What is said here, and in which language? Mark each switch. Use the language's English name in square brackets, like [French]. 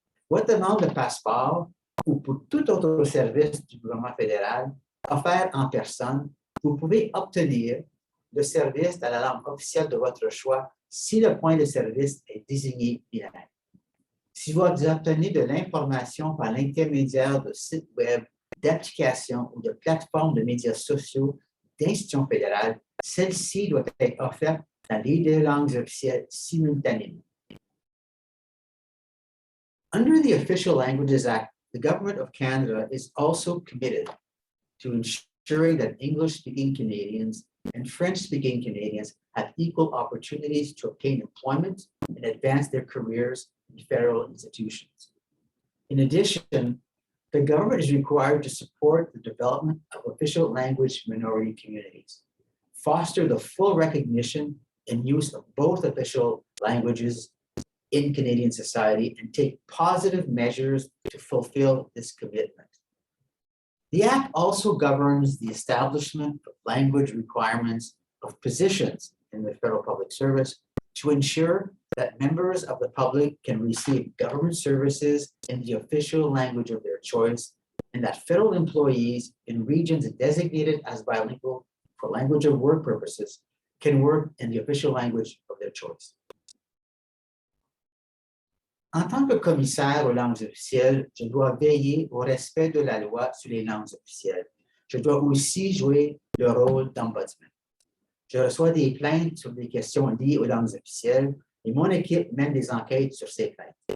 [French] Votre demande de passeport ou pour tout autre service du gouvernement fédéral offert en personne, vous pouvez obtenir le service dans la langue officielle de votre choix si le point de service est désigné bilingue. Si vous obtenez de l'information par l'intermédiaire de sites web, d'applications ou de plateformes de médias sociaux d'institutions fédérales, celle-ci doit être offerte dans les deux langues officielles simultanément. [English] Under the Official Languages Act, the Government of Canada is also committed to ensuring that English-speaking Canadians and French-speaking Canadians have equal opportunities to obtain employment and advance their careers in federal institutions. In addition, the government is required to support the development of official language minority communities, foster the full recognition and use of both official languages in Canadian society, and take positive measures to fulfill this commitment. The Act also governs the establishment of language requirements of positions in the federal public service to ensure that members of the public can receive government services in the official language of their choice, and that federal employees in regions designated as bilingual for language of work purposes can work in the official language of their choice. [French] En tant que commissaire aux langues officielles, je dois veiller au respect de la loi sur les langues officielles. Je dois aussi jouer le rôle d'ombudsman. Je reçois des plaintes sur des questions liées aux langues officielles et mon équipe mène des enquêtes sur ces plaintes.